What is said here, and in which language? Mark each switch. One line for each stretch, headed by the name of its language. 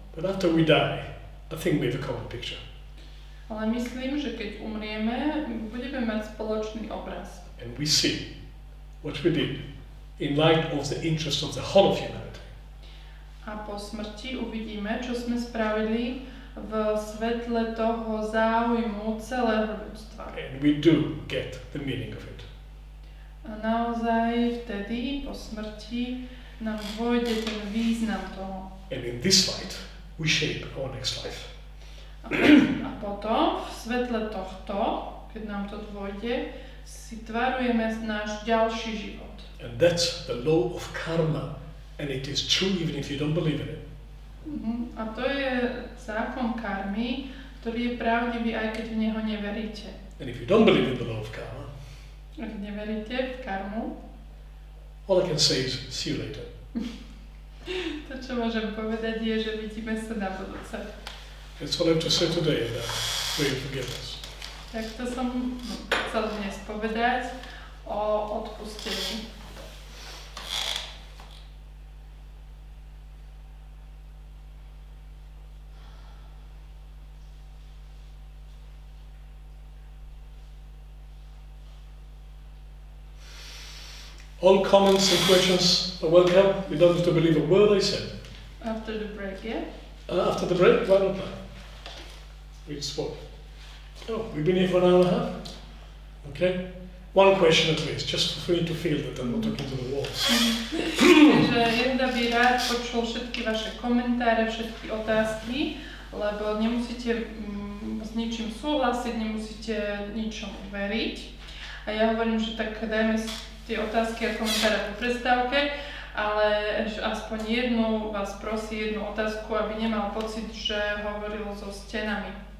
English: But after we die, I think we have a common picture.
Slovak: Ale myslím, že keď umrieme, budeme mať spoločný obraz.
English: And we see what we did in light of the interest of the whole of humanity.
Slovak: A po smrti uvidíme, čo sme spravili v svetle toho záujmu celého ľudstva.
English: And we do get the meaning of it.
Slovak: A naozaj vtedy, po smrti, nám dôjde ten význam toho.
English: And in this light, we shape our next life.
Slovak: A potom, v svetle tohto, keď nám to dôjde, si tvarujeme náš ďalší život.
English: And that's the law of karma. And it is true even if you don't believe in it.
Slovak: A to je zákon karmy, ktorý je pravdivý, aj keď v neho neveríte.
English: And if you don't believe in the law of karma,
Slovak: ak neveríte v karmu,
English: all I can say is see you later.
Slovak: to, čo môžem povedať, je, že vidíme sa na budúce.
English: That's all I have to say today about prayer forgiveness.
Slovak: Tak to som chcel dnes povedať o odpustení.
English: All comments and questions are welcome. You don't have to believe a word I said. After the break, yeah? After the break, why not now? It's what? Oh, we've been here for an hour and a half. Okay. One question at least, just for you to feel that I'm not talking to the walls.
Slovak: Takže Jenda by rád počul všetky vaše komentáre, všetky otázky, lebo nemusíte s ničím súhlasiť, nemusíte ničomu veriť. A ja hovorím, že tak dajme si tie otázky a komentáre po prestávke, ale aspoň jednu vás prosí, jednu otázku, aby nemal pocit, že hovoril so stenami.